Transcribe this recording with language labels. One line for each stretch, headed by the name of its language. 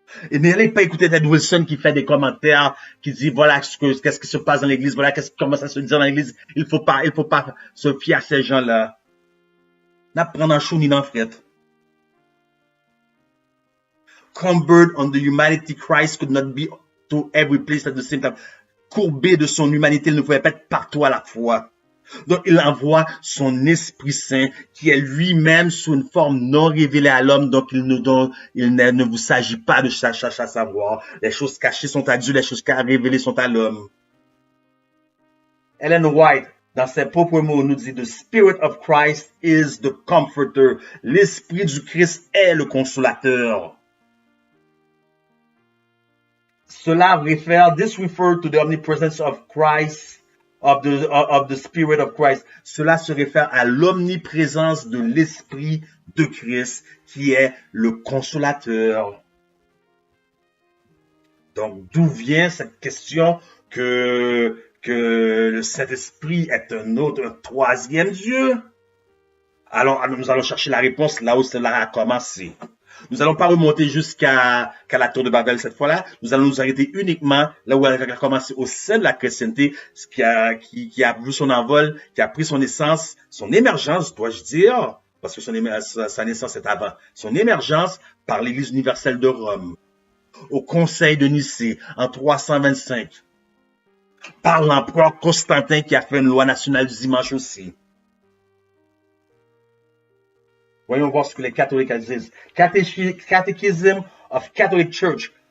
French: Et n'allez pas écouter Ted Wilson qui fait des commentaires, qui dit voilà qu'est-ce qui se passe dans l'église, voilà comment ça se dit dans l'église. Il faut pas se fier à ces gens-là. N'a prendre en chou ni dans fret.
English: Cumbered on the humanity, Christ could not be to every place at the same time.
French: Courbé de son humanité, il ne pouvait pas être partout à la fois. Donc, il envoie son Esprit Saint, qui est lui-même sous une forme non révélée à l'homme. Donc, il ne vous s'agit pas de chercher à savoir. Les choses cachées sont à Dieu, les choses révélées sont à l'homme. Ellen White, dans ses propres mots, nous dit «
English: The Spirit of Christ is the comforter ».
French: L'Esprit du Christ est le consolateur.
English: This refers to the omnipresence of Christ, of the Spirit of Christ.
French: Cela se réfère à l'omniprésence de l'Esprit de Christ, qui est le consolateur. Donc, d'où vient cette question que le Saint-Esprit est un troisième Dieu? Alors, nous allons chercher la réponse là où cela a commencé. Nous n'allons pas remonter jusqu'à la tour de Babel cette fois-là. Nous allons nous arrêter uniquement là où elle a commencé au sein de la chrétienté, qui a vu son envol, qui a pris son essence, son émergence, dois-je dire, parce que sa naissance est avant, son émergence par l'Église universelle de Rome, au Conseil de Nicée en 325, par l'empereur Constantin qui a fait une loi nationale du dimanche aussi. Voyons voir ce que les catholiques disent.
English: Catechism of Catholic Church.